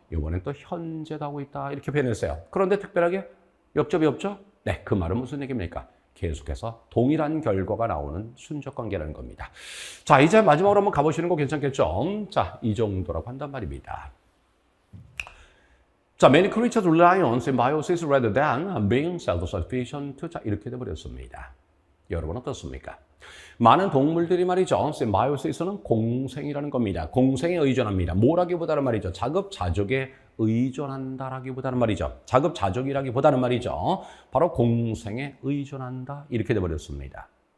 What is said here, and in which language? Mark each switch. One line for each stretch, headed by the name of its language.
Korean: 이번엔 또 현재도 하고 있다 이렇게 표현했어요. 그런데 특별하게 역접이 없죠? 네, 그 말은 무슨 얘기입니까? 계속해서 동일한 결과가 나오는 순접 관계라는 겁니다. 자, 이제 마지막으로 한번 가보시는 거 괜찮겠죠? 자, 이 정도라고 한단 말입니다.
English: 자, many creatures rely on symbiosis rather than being self-sufficient.
Korean: 자, 이렇게 돼버렸습니다. 여러분 어떻습니까? 많은 동물들이 말이죠. symbiosis 공생이라는 겁니다. 공생에 의존합니다. 뭐라기보다는 말이죠. 자급자족에 의존한다라기보다는 말이죠. 자급자족이라기보다는 말이죠. 바로 공생에 의존한다. 이렇게 돼버렸습니다.